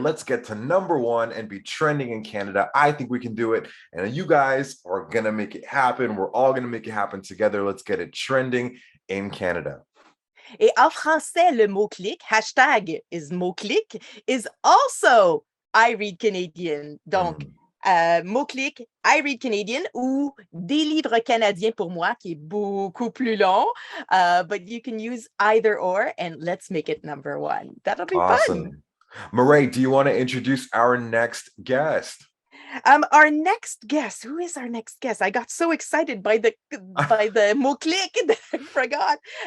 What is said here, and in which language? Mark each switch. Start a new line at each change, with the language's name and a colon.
English: Let's get to number 1 and be trending in Canada. I think we can do it. And you guys are going to make it happen. We're all going to make it happen together. Let's get it trending in Canada.
French: Et en français, le mot-clic,
English: hashtag is mot-clic, is also I Read Canadian.
French: Donc, mot-clic, I Read Canadian ou des livres canadiens pour moi, qui est beaucoup plus long.
English: But you can use either or, and let's make it number one. That'll be fun. Mireille, do you want to introduce our next guest? Our next guest. Who is our next guest? I got so excited by the mot-clic that I forgot.